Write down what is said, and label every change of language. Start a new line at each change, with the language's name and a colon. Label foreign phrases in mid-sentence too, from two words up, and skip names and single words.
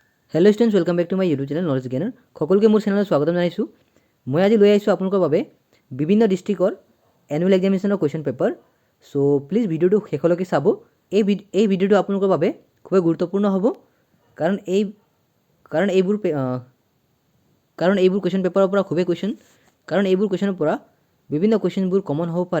English: hello students welcome back to my YouTube channel Knowledge Gainer
Assamese: সকলকে মোৰ চেনেলত স্বাগতম জনাইছোঁ। মই আজি লৈ আহিছোঁ আপোনালোকৰ বাবে বিভিন্ন ডিষ্ট্ৰিক্টৰ
English: annual examination-ৰ question paper। so please
Assamese: ভিডিঅ'টো শেষলৈকে চাব। এই ভিডিঅ'টো আপোনালোকৰ বাবে খুবেই গুৰুত্বপূৰ্ণ হ'ব কাৰণ এইবোৰ
English: question paper-ৰ
Assamese: পৰা খুবেই এইবোৰ কুৱেশ্যনৰ পৰা বিভিন্ন কুৱেশ্যনবোৰ কমন হ'ব পাৰে।